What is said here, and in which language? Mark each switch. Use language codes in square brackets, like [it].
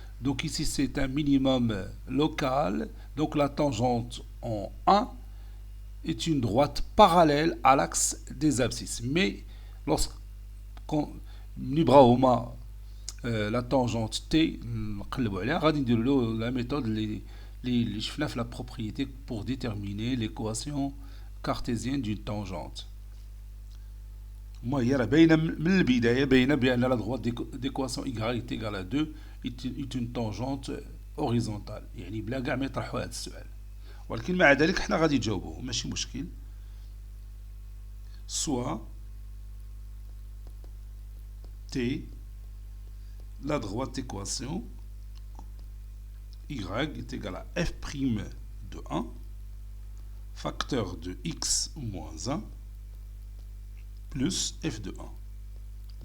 [fr] Donc ici, c'est un minimum local. Donc la tangente en 1 est une droite parallèle à l'axe des abscisses. Mais lorsqu'on [ar] نبغاو [fr] la tangente t [ar] نقلبوا عليها غادي نديروا له [fr] la méthode [ar] اللي شفنا في [fr] la propriété pour déterminer l'équation cartésienne d'une tangente. [ar] هي راه باينه من البدايه باينه بان [fr] la droite d'équation y est égale à 2 est une tangente horizontale [ar] يعني بلا كاع ما يطرحوا هذا السؤال. ولكن مع ذلك حنا غادي نجاوبوه ماشي مشكل. [fr] soit t la droite équation y est égale à f' de 1 facteur de x moins 1 plus f de 1.